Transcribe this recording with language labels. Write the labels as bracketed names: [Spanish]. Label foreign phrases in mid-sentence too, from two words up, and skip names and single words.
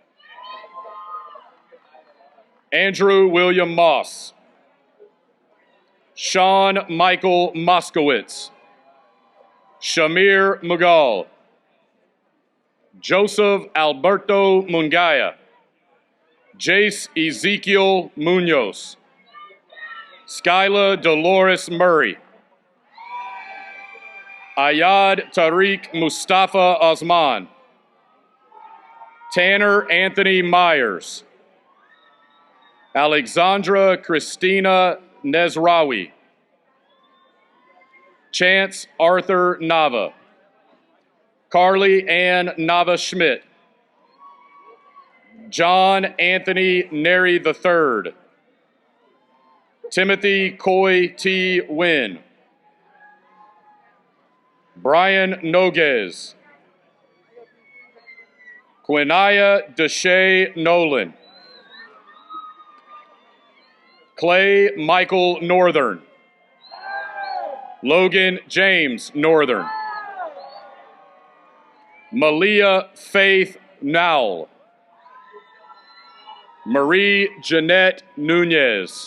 [English] Andrew William Moss. Sean Michael Moskowitz. Shamir Mughal. Joseph Alberto Mungaya. Jace Ezekiel Munoz. Skyla Dolores Murray. Ayad Tariq Mustafa Osman. Tanner Anthony Myers. Alexandra Christina Nezrawi. Chance Arthur Nava. Carly Ann Nava Schmidt. John Anthony Neri III. Timothy Coy T. Wynn. Brian Noguez. Quinaya Deshay Nolan. Clay Michael Northern. Logan James Northern. Malia Faith Nowell. Marie Jeanette Nunez.